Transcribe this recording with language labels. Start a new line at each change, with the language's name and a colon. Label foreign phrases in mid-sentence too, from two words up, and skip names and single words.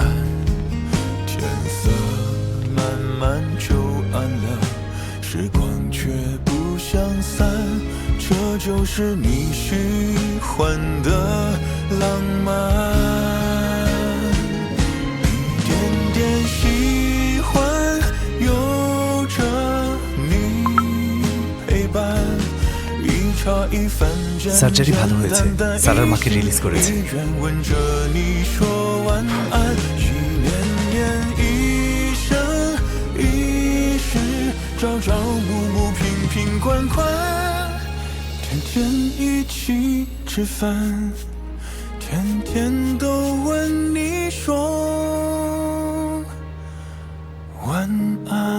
Chinese: 天色慢慢就暗了，时光却不相散，这就是你喜欢的浪漫。一点点喜欢有着你陪伴，一茶一饭，简
Bangla: সার্জারি ভালো হয়েছে,
Chinese: 简单
Bangla: সারার মাকে রিলিজ করেছে।
Chinese: 一人吻着你说晚安，一年年一生一世，朝朝暮暮，瓶瓶罐罐，天天一起吃饭，天天都问你说晚安。